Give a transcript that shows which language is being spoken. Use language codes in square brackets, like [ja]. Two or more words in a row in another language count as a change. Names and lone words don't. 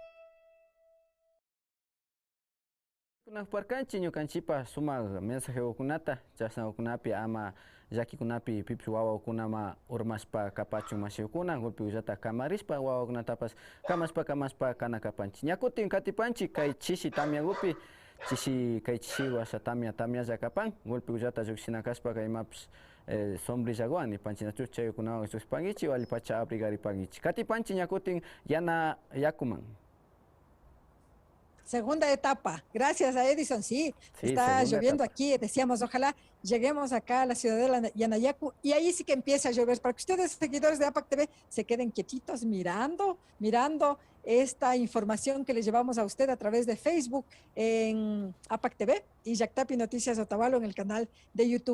[qu] Kunakparkanchi ñukanchipa sumak mensajekunata chasnakunapi ama llakikunapi pipish wawakunama urmashpa kapachun mashikuna golpe ullata kamarispa wawakunatapas kamashpa kana kapanchi ñakutin katipanchi kay chishi tamiagupi kay chishi washa tamialla kapan golpe ullata llukshinakashpa kaymapish sombrillawan nipanchinachu chaykunawan llukspankichi walipacha abrigaripankichi katipanchi ñakutin yana yakuman. [es] Segunda etapa. Gracias a Edison. Sí, está lloviendo etapa. Aquí. Decíamos, ojalá lleguemos acá a la ciudadela Yanayacu y ahí sí que empieza a llover para que ustedes, seguidores de APAC TV, se queden quietitos mirando esta información que les llevamos a usted a través de Facebook en APAC TV y Yactapi Noticias Otavalo en el canal de YouTube.